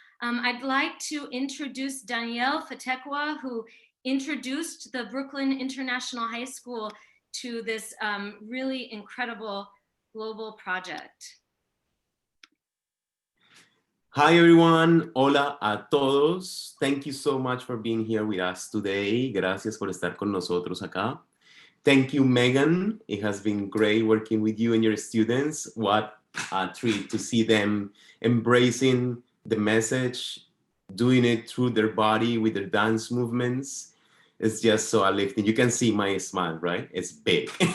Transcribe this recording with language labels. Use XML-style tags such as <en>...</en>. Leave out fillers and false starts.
<en>I'd like to introduce Daniel Fetecua, who introduced the Brooklyn International High School to this really incredible global project. Hi everyone,</en> <es>hola a todos.</es> <en>Thank you so much for being here with us today.</en> <es>Gracias por estar con nosotros acá.</es> <en>Thank you, Megan. It has been great working with you and your students. What a treat to see them embracing the message, doing it through their body with their dance movements. It's just so uplifting. You can see my smile, right? It's big.</en>